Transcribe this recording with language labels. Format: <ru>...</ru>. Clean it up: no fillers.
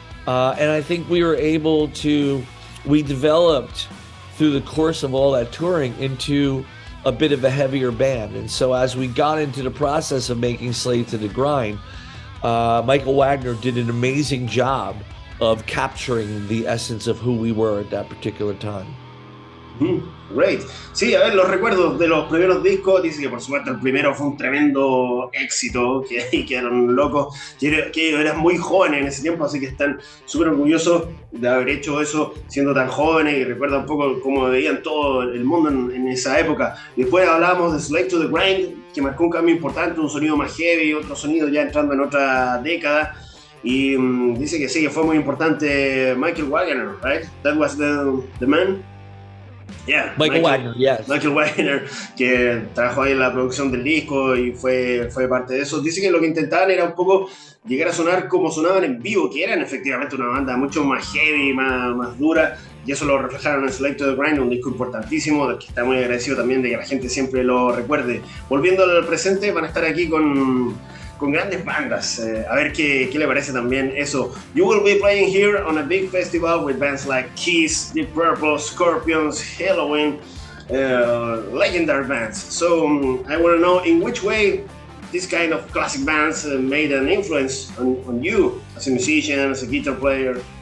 <en>And I think we developed through the course of all that touring into a bit of a heavier band. And so as we got into the process of making Slave to the Grind, Michael Wagner did an amazing job of capturing the essence of who we were at that particular time. Great.</en> <es>Sí, a ver, los recuerdos de los primeros discos. Dice que por supuesto el primero fue un tremendo éxito, que quedaron locos, que eran muy jóvenes en ese tiempo, así que están súper orgullosos de haber hecho eso siendo tan jóvenes, y recuerda un poco cómo veían todo el mundo en esa época. Después hablábamos de Select to the Grind, que marcó un cambio importante, un sonido más heavy, otro sonido ya entrando en otra década. Y dice que sí, que fue muy importante Michael Wagner,</es> <en>right? That was the man. Yeah, Michael Wagner, yes.</en> <es>Michael Wagner, que trabajó ahí en la producción del disco y fue parte de eso. Dice que lo que intentaban era un poco llegar a sonar como sonaban en vivo, que eran efectivamente una banda mucho más heavy, más dura, y eso lo reflejaron en Select to the Grind, un disco importantísimo, del que está muy agradecido también de que la gente siempre lo recuerde. Volviendo al presente, van a estar aquí con grandes bandas. A ver qué le parece también eso.</es> <en>You will be playing here on a big festival with bands like Kiss, Deep Purple, Scorpions, Halloween, legendary bands. So I want to know in which way this kind of classic bands made an influence on you as a musician, as a guitar player.</en>